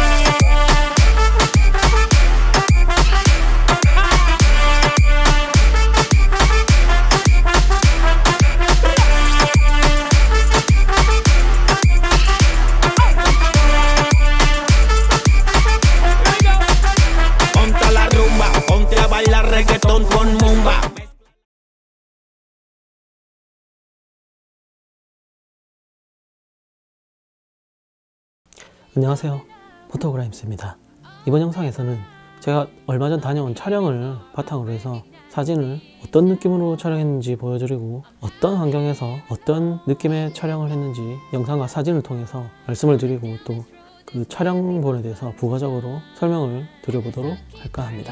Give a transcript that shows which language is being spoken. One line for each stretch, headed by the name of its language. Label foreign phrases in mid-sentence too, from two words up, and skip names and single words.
Spanish: Ponte a la rumba, ponte a bailar reggaetón con mumba.
Korean: 안녕하세요, 포토그라임스입니다. 이번 영상에서는 제가 얼마 전 다녀온 촬영을 바탕으로 해서 사진을 어떤 느낌으로 촬영했는지 보여드리고 어떤 환경에서 어떤 느낌의 촬영을 했는지 영상과 사진을 통해서 말씀을 드리고 또 그 촬영본에 대해서 부가적으로 설명을 드려보도록 할까 합니다.